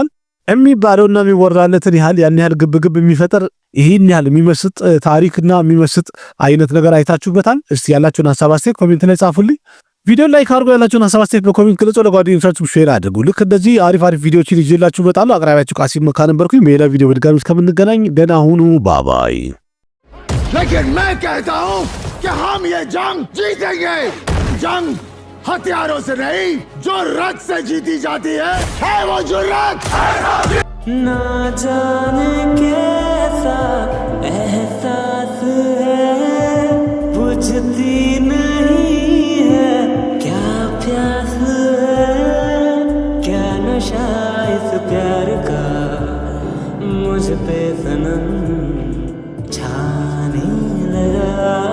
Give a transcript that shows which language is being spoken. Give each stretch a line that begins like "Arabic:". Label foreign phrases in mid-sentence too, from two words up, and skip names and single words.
Amharic: የሚባለውና የሚወራለትን ያህል ያን ያህል ግብግብ የሚፈጠር ይህን ያህል የሚመስጥ ታሪክና የሚመስጥ አይነት ነገር አይታችሁበታል? እስቲ ያላችሁን ሀሳብ አስተያየት ኮሜንት ላይ ጻፉልኝ። ቪዲዮ ላይክ አድርጉ። ያላችሁን ሀሳብ አስተያየት በኮሜንት ግለጹ። ለጓደኞቻችሁ ሼር አድርጉ። ልክ እንደዚህ አሪፍ ቪዲዮዎችን ይዤላችሁ እመጣለሁ። አቅራቢያችሁ ቃሲም መካ ነበርኩኝ። በሌላ ቪዲዮ በድጋሚ እስከምንገናኝ ደህና ሁኑ። ባባይ።
Hindi: लेकिन मैं कहता हूं कि हम ये जंग जीतेंगे। जंग हथियारों से नहीं, जो रथ से जीती जाती है वो जुर्रत। ना जाने कैसा एहसास है, बुझती नहीं है क्या प्यास है, क्या नशा इस प्यार का मुझ पे सनम छाने लगा।